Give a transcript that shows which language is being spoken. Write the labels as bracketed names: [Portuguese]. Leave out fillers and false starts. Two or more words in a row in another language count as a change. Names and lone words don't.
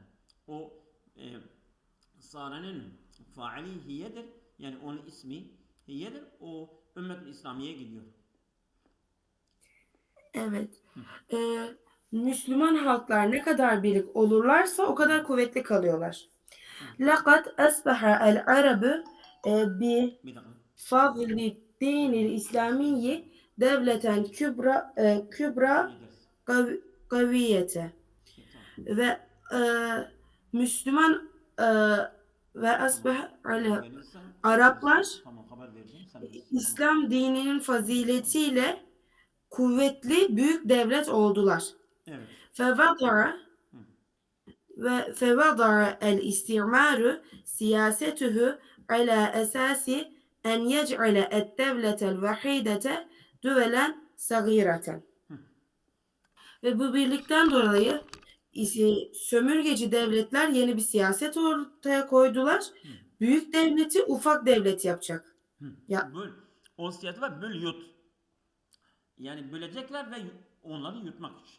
[Turkish] O e, sârenin faili hiyedir. Yani onun ismi hiyedir. O ümmet-i İslamiye gidiyor. Evet. Ee, Müslüman halklar ne kadar birlik olurlarsa o Hı. kadar kuvvetli kalıyorlar. Evet. [Arabic] لقد أصبح العرب [Turkish] Bir dakika. [Arabic] بفضل الدين الإسلامي دولة كبرى [Turkish] İkinci ders. [Arabic] قوية [Turkish] İyi, tamam. ve e, Müslüman ve Tamam. asbah Haber ala verirsen biz Araplar tamam haber vereceğim. Sen biz tamam. İslam dininin faziletiyle kuvvetli büyük devlet oldular. Evet. [Arabic] فوضع [Turkish] Hı. [Arabic] فوضع الاستعمار سياسته على أساس أن يجعل الدولة الوحيدة دولا صغيرة. [Turkish] Hı. Ve bu birlikten dolayı sömürgeci devletler yeni bir siyaset ortaya koydular. Hı. Büyük devleti ufak devlet yapacak. Hı. Ya Böl. O siyasi var böl yut. Yani bölecekler ve onları yutmak için.